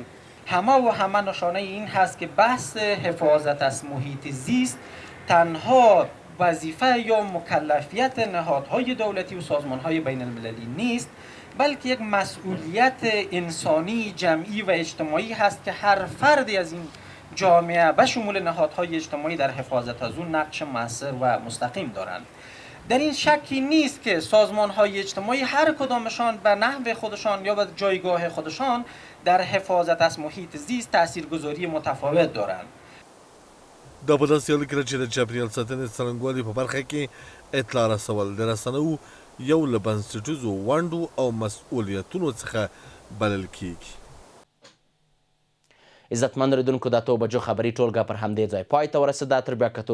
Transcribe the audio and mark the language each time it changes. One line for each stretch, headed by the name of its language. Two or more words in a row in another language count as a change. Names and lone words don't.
Persian: همه نشانه این هست که بحث حفاظت از محیط زیست تنها وظیفه یا مکلفیت نهادهای دولتی و سازمانهای بین المللی نیست، بلکه یک مسئولیت انسانی جمعی و اجتماعی هست که هر فردی از این جامعه به شمول نهادهای اجتماعی در حفاظت از اون نقش مؤثر و مستقیم دارند. در این شکی نیست که سازمانهای اجتماعی هر کدامشان به نحو خودشان یا به جایگاه خودشان در حفاظت از محیط زیست تاثیرگذاری متفاوت دارند.
Pashto: دا په داسې حال کې چې د چاپریال ساتنې څرنګوالي په برخه کې اطلاع رسول د رسنیو یو له بنسټیزو ونډو او مسؤلیتونو څخه بلل کیږي. عزتمن اورېدونکو د 8 بجو خبري ټولګه پر همدې ځای پای ته ورسېده.